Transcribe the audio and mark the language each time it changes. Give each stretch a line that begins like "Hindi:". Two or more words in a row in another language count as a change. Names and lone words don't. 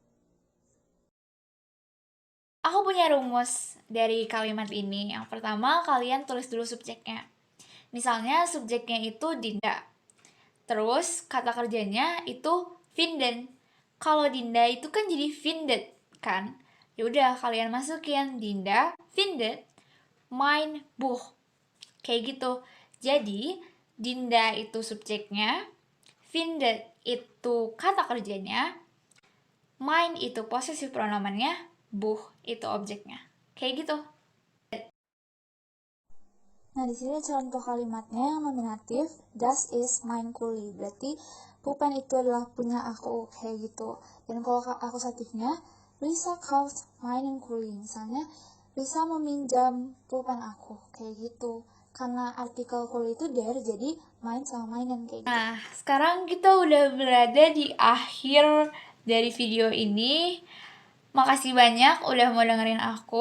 Indonesian: Aku punya rumus dari kalimat ini. Yang pertama, kalian tulis dulu subjeknya. Misalnya subjeknya itu Dinda. Terus kata kerjanya itu vinden. Kalau Dinda itu kan jadi vindet kan? Ya udah kalian masukin Dinda
German: vindet mein Buch.
Indonesian: Kayak gitu. Jadi Dinda itu subjeknya, vindet itu kata kerjanya, mein itu posesif pronomennya, Buch itu objeknya. Kayak gitu. Nah, di sini contoh kalimatnya yang nominatif,
German: das ist mein Kuli.
Indonesian: Berarti pulpen itu adalah punya aku, kayak gitu. Dan kalau akusatifnya,
German: Lisa kauft meinen Kuli.
Indonesian: Misalnya, Lisa meminjam pulpen aku, kayak gitu. Karena artikel Kuli itu der, jadi main sama meinen, kayak gitu. Nah, sekarang kita udah berada di akhir dari video ini. Makasih banyak udah mau dengerin aku.